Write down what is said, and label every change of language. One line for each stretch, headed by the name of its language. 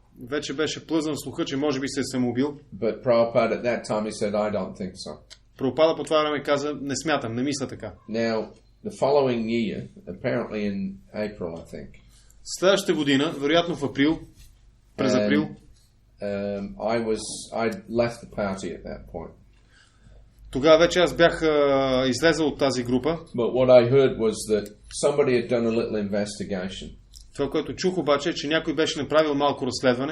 Bulgarian: Вече беше плъзнал слуха, че може би се е самоубил.
English: But Prabhupada at that time he said, I don't think so.
Bulgarian: Прабхупада по това време каза, не смятам, не мисля така.
English: Now, the following year, apparently in April, I think.
Bulgarian: Следващата година, вероятно в април, през април.
English: I left the party at that point.
Bulgarian: Тогава вече аз бях излезъл от тази група.
English: But what I heard was that somebody had done a little investigation.
Bulgarian: Това, което чух обаче, че някой беше направил малко разследване.